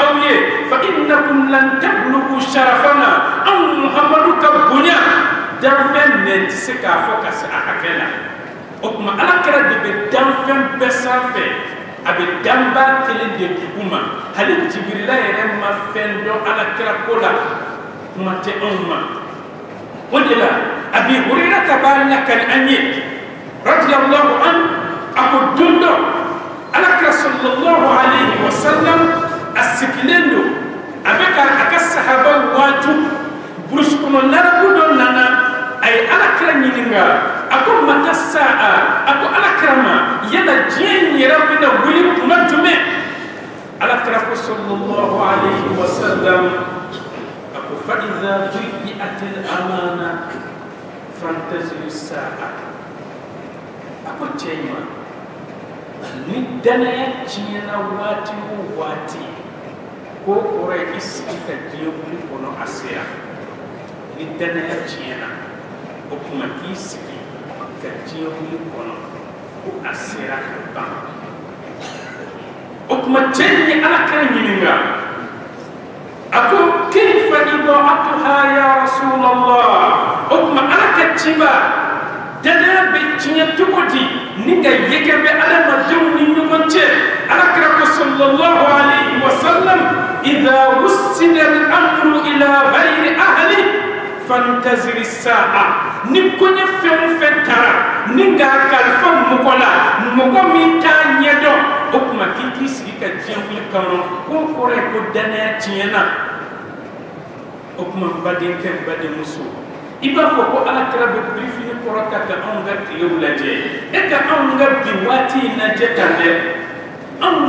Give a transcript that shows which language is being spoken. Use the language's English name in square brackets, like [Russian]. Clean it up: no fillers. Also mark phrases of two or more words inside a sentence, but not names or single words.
[Bambara] aw ye [Arabic] فإنكم لن تبلغوا شرفنا [Bambara] anw Muhamadu ka bonya danfɛn nɛn tɛ se k'a fɔ ka se a hakɛ la o tuma Alakira de bɛ danfɛn bɛɛ sanfɛ a bɛ danba kelen de dugu ma hali Jibirila yɛrɛ ma fɛn dɔn Alakira ko la kuma tɛ anw ma o de la Abi Hurairata b'a lakali an ye [Arabic] رضي الله عنه [Bambara] a ko don dɔ Alakira sallallahu [Arabic] عليه وسلم [Bambara] a sigilen don a bɛ ka a ka sahaba waaju burusi kɔnɔ larabu dɔ nana a ay alakira ɲininga a ko [Arabic] متى الساعة [Bambara] a ko alakirama yala diɲɛ yɛrɛ bɛna wuli kuma jumɛn alakira ko [Arabic] صلى الله عليه وسلم [Bambara] a ko [Arabic] فإذا ضيعت الأمانة فانتظر الساعة [Bambara] a ko cɛ ɲuman ni danaya tiɲɛna waati o waati ko kɔrɔ ye i sigi ka diɲɛ wuli kɔnɔ a sera ni danaya tiɲɛna o kuma k'i sigi ka diɲɛ wuli kɔnɔ ko a sera ka ban o kuma cɛ ni alakira ɲininka a ko [Arabic] كيف إضاعتها يا رسول الله [Bambara] o kuma ala ka ciba danaya bɛ tiɲɛ cogo di ni ka yɛgɛ bɛ adamadenw ni ɲɔgɔn cɛ alakira ko [Arabic] صلى الله عليه وسلم إذا وسد الأمر إلى غير أهل فانتظر الساعة [Bambara] ni koɲɛ fɛn o fɛn taara ni k'a kalifa mɔgɔ la mɔgɔ min t'a ɲɛdɔn o kuma k'i k'i sigi ka diɲɛ wuli kɔnɔ k'o kɔrɔ ye ko danaya tiɲɛna o kuma n badenkɛ n badenmuso i b'a fɔ ko alakira bɛ birifini kɔrɔ ta ka anw ka tilew lajɛ e ka anw ka bi waati in lajɛ tan dɛ anw